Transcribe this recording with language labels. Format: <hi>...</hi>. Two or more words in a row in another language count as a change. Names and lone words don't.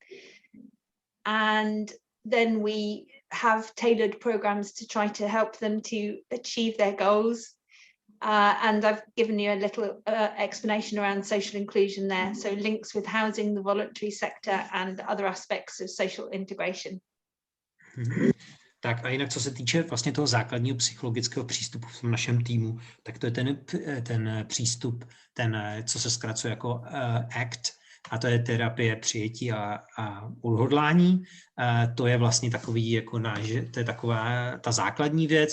<en>And then we have tailored programs to try to help them to achieve their goals. And I've given you a little explanation around social inclusion there. So links with housing, the voluntary sector and other aspects of social integration.</en> <cs>Tak a jinak, co se týče vlastně toho základního psychologického přístupu v našem týmu, tak to je ten přístup, co se zkracuje jako ACT, a to je terapie přijetí a odhodlání. To je vlastně takový, jako to je taková ta základní věc.</cs>